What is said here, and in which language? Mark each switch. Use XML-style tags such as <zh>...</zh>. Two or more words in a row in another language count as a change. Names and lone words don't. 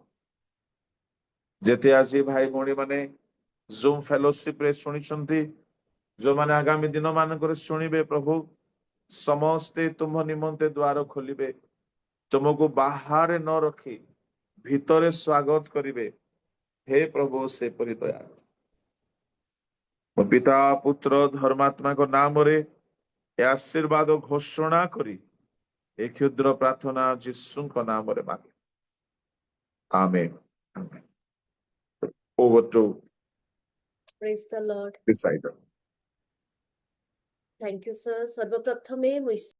<or>ଯେତେ ଆଜି ଭାଇ ଭଉଣୀ ମାନେ</or> <en>zoom fellowship</en> <or>ରେ ଶୁଣିଛନ୍ତି, ଯୋଉମାନେ ଆଗାମୀ ଦିନ ମାନଙ୍କରେ ଶୁଣିବେ, ପ୍ରଭୁ ସମସ୍ତେ ତୁମ ନିମନ୍ତେ ଦ୍ୱାର ଖୋଲିବେ, ତୁମକୁ ବାହାରେ ନ ରଖି ଭିତରେ ସ୍ୱାଗତ କରିବେ। ହେ ପ୍ରଭୁ, ସେପରି ଦୟା କର। ମୋ ପିତା, ପୁତ୍ର, ଧର୍ମାତ୍ମାଙ୍କ ନାମରେ ଏ ଆଶୀର୍ବାଦ ଘୋଷଣା କରି ଏ କ୍ଷୁଦ୍ର ପ୍ରାର୍ଥନା ଯୀଶୁଙ୍କ ନାମରେ ମାଗେ।</or> <en>ଆମେନ୍। Over to Praise the Lord. Decided. Thank you, sir.</en> <or>ସର୍ବପ୍ରଥମେ ମୁଁ</or>